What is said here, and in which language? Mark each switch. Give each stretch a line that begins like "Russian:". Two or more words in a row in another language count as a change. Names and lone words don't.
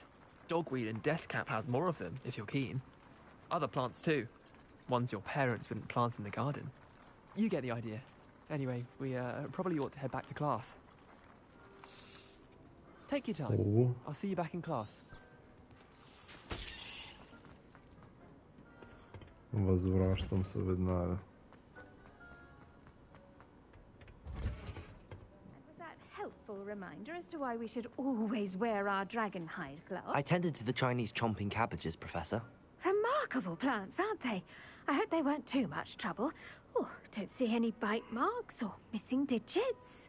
English: Dogweed and deathcap has more of them, if you're keen. Other plants too. Ones your parents wouldn't plant in the garden. You get the idea. Anyway, we, probably ought to head back to class. Take your time. I'll see you back in class.
Bulgarian: Възвращам се веднага.
English: Helpful reminder as to why we should always wear our dragon hide gloves. I tended to the Chinese chomping cabbages, Professor. Remarkable plants, aren't they? I hope they weren't too much trouble. Oh, don't see any bite marks or missing digits.